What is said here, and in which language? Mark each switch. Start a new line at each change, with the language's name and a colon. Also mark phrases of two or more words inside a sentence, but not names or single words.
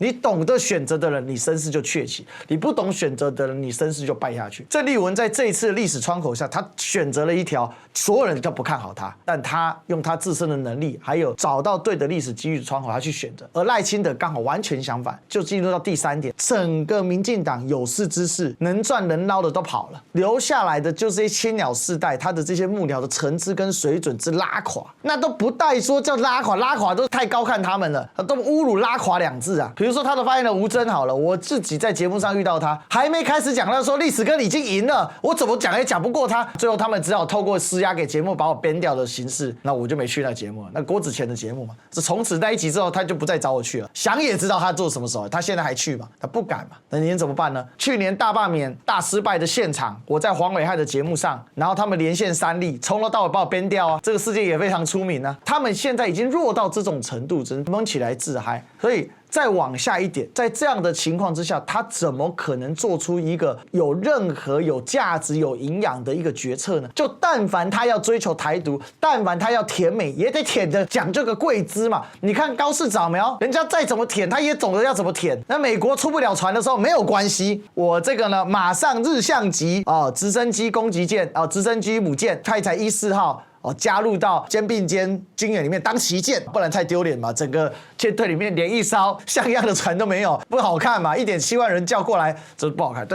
Chinese: 你懂得選擇的人，你聲勢就鵲起；你不懂選擇的人，你聲勢就敗下去。鄭麗文在這一次的歷史窗口下，他選擇了一條所有人都不看好他，但他用他自身的能力，還有找到對的歷史機遇的窗口，他去選擇。而賴清德剛好完全相反，就進入到第3點，整個民進黨有識之士，能賺能撈的都跑了，留下來的就是一些青鳥世代，他的這些幕僚的層次跟水準之拉垮，那都不帶說叫拉垮，拉垮都太高看他們了，都侮辱拉垮2字啊。比如說他的發言人吳崢好了，我自己在節目上遇到他，還沒開始講，他說歷史哥你已經贏了，我怎麼講也講不過他，最後他們只好透過施壓給節目把我編掉的形式，那我就沒去那節目了，那郭子乾的節目嘛，是從此那一集之後他就不再找我去了，想也知道他做什麼時候，他現在還去嘛，他不敢嘛，那你怎麼辦呢？去年大罷免大失敗的現場，我在黃偉漢的節目上，然後他們連線3例，從頭到尾把我編掉啊，這個事件也非常出名啊，他們現在已經弱到這種程度，只能蒙起來自嗨，所以再往下一點，在這樣的情況之下，他怎麼可能做出一個有任何有價值、有營養的一個決策呢？就但凡他要追求台獨，但凡他要舔美，也得舔的講究個貴姿嘛。你看高市早苗，人家再怎麼舔，他也懂得要怎麼舔。那美國出不了船的時候沒有關係，我這個呢，馬上日向級直升機攻擊艦直升機母艦泰台14號。加入到肩並肩軍演裡面當旗艦，不然太丟臉嘛。整個艦隊裡面連一艘像樣的船都沒有，不好看嘛。1.7萬人叫過來，這不好看。